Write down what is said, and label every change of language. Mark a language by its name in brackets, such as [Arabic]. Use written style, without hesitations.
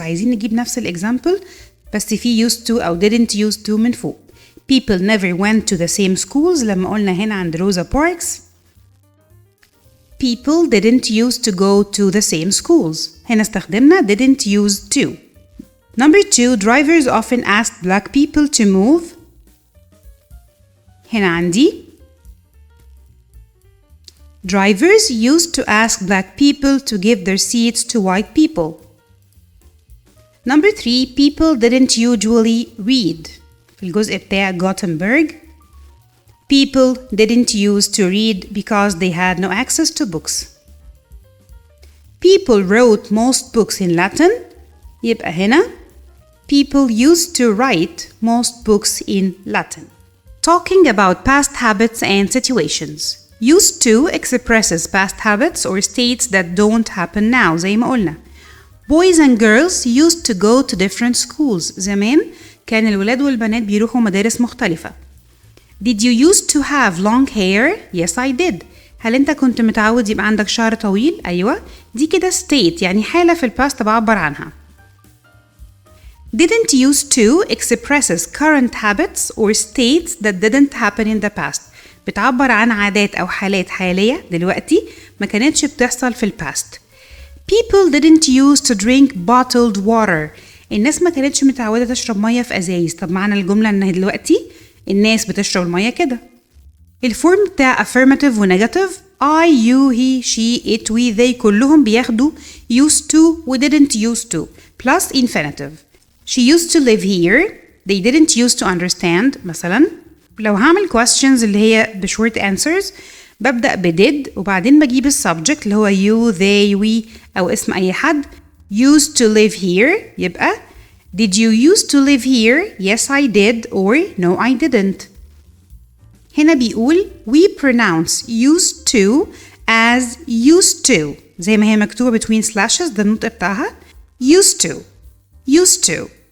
[Arabic] عايزين نجيب نفس الإكزامبل بس في used to أو didn't use to من فوق. [English] People never went to the same schools [Arabic] لما قلنا هنا عند روزا باركس [English] people didn't used to go to the same schools. [Arabic] هنا استخدمنا [English] didn't use to. Number 2 drivers often asked black people to move. [Arabic] هنا عندي [English] drivers used to ask black people to give their seats to white people. Number 3 people didn't usually read. [Arabic] في الجزء بتاع [English] Gutenberg people didn't use to read because they had no access to books. People wrote most books in Latin. [Arabic] يبقى هنا [English] people used to write most books in Latin. Talking about past habits and situations. Used to expresses past habits or states that don't happen now [Arabic] زي ما قلنا. [English] Boys and girls used to go to different schools. [Arabic] زمان كان الولاد والبنات بيروحوا مدارس مختلفة. [English] Did you used to have long hair? Yes, I did. [Arabic] هل انت كنت متعود يبقى عندك شعر طويل؟ أيوة. دي كده state يعني حالة في الباست بعبر عنها. [English] Didn't use to expresses current habits or states that didn't happen in the past. [Arabic] بتعبر عن عادات أو حالات حالية دلوقتي ما كانتش بتحصل في الباست. [English] People didn't use to drink bottled water. [Arabic] الناس ما كانتش متعودة تشرب مية في أزايز. طب معنى الجملة إن دلوقتي الناس بتشرب المية كده. الفورم بتاع affirmative و negative [English] I, you, he, she, it, we, they [Arabic] كلهم بياخدوا used to و didn't used to plus infinitive. [English] She used to live here. They didn't used to understand مثلا. [Arabic] لو هعمل questions اللي هي بshort answers ببدأ بدid وبعدين بجيب السبجكت اللي هو you, they, we أو اسم أي حد. [English] Used to live here يبقى Did you used to live here? Yes, I did or no, I didn't. [Arabic] هنا بيقول [English] we pronounce used to as used to [Arabic] زي ما هي مكتوبة between slashes ده النطق بتاعها used to used to.